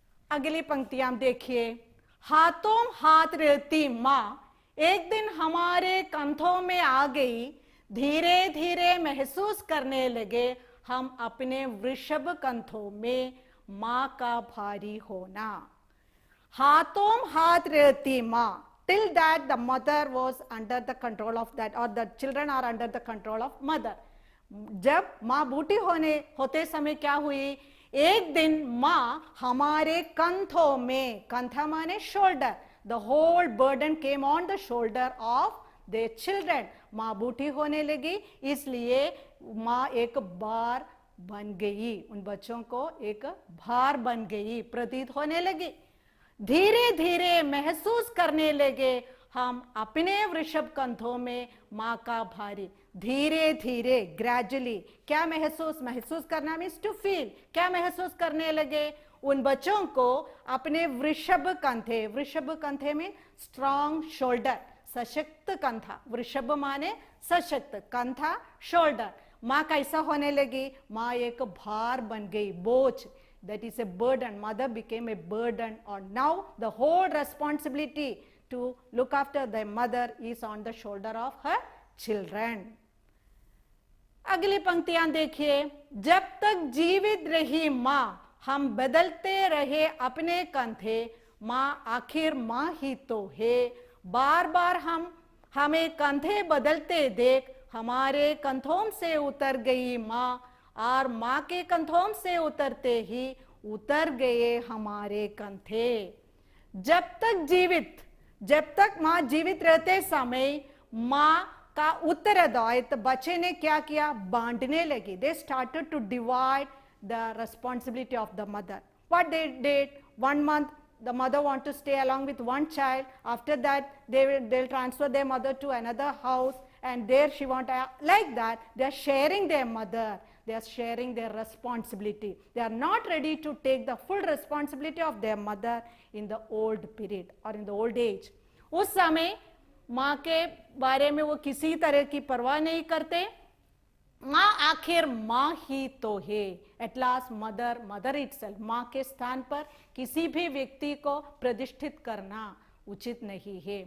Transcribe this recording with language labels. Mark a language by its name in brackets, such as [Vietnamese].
[Hindi] अगली पंक्तियां देखिए। हाथों हाथ रहती माँ एक दिन हमारे कंधों में आ गई, धीरे धीरे महसूस करने लगे हम अपने वृषभ कंधों में माँ का भारी होना। हाथों हाथ रहती माँ, [English] till that the mother was under the control of that, or the children are under the control of mother. [Hindi] जब माँ बूढ़ी होते समय क्या हुई, एक दिन माँ हमारे कंधों में, कंधा माने shoulder, [English] the whole burden came on the shoulder of their children. [Hindi] माँ बूढ़ी होने लगी, इसलिए माँ एक बार बन गई, उन बच्चों को एक भार बन गई, प्रतीत होने लगी। धीरे धीरे महसूस करने लगे हम अपने वृषभ कंधों में माँ का भारी। धीरे धीरे, ग्रेजुअली, क्या महसूस करना [English] Means to feel. [Hindi] क्या महसूस करने लगे, उन बच्चों को अपने वृषभ कंधे में [English] strong shoulder, [Hindi] सशक्त कंधा, वृषभ माने सशक्त, कंधा शोल्डर। माँ कैसा होने लगी? माँ एक भार बन गई, बोझ, [English] that is a burden. Mother became a burden, or now the whole responsibility to look after the mother is on the shoulder of her children. [Hindi] अगली पंक्तियां देखिए, जब तक जीवित रही माँ हम बदलते रहे अपने कंधे, माँ आखिर माँ ही तो है। बार बार हमें कंधे बदलते देख हमारे कंधों से उतर गई माँ, और माँ के कंधों से उतरते ही उतर गए हमारे कंधे। जब तक माँ जीवित रहते समय माँ का उत्तरदायित्व बच्चे ने क्या किया? बांटने लगी। [English] They started to divide the responsibility of the mother. What they did, 1 month the mother want to stay along with one child, after that they'll transfer their mother to another house, and there she want, like that they are sharing their mother, they are sharing their responsibility. They are not ready to take the full responsibility of their mother in the old period or in the old age. [Hindi] उस समय माँ के बारे में वो किसी तरह की परवाह नहीं करते। माँ आखिर माँ ही तो है। [English] at last mother itself, [Hindi] माँ के स्थान पर किसी भी व्यक्ति को प्रतिष्ठित करना उचित नहीं है।